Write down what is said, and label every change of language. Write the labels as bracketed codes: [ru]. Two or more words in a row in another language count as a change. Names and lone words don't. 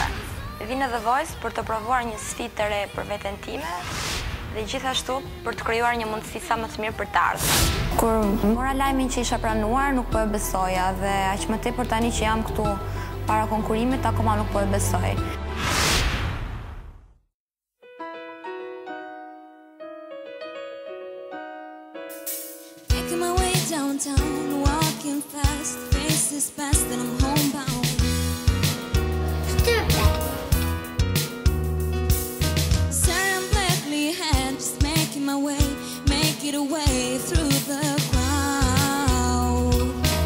[sq] Vi në The Voice për të provuar një sfidë të re për veten time dhe gjithashtu për të krijuar një mundësi sa më të mirë për të ardhmen. Kur mora lajmin që isha pranuar, nuk po e besoja dhe aq më tepër tani që jam këtu para konkurimit, akoma nuk po e besoj. [en] Making my way downtown, walking fast, faces past and I'm homebound. Staring blankly ahead, just making my way, make it away through the crowd.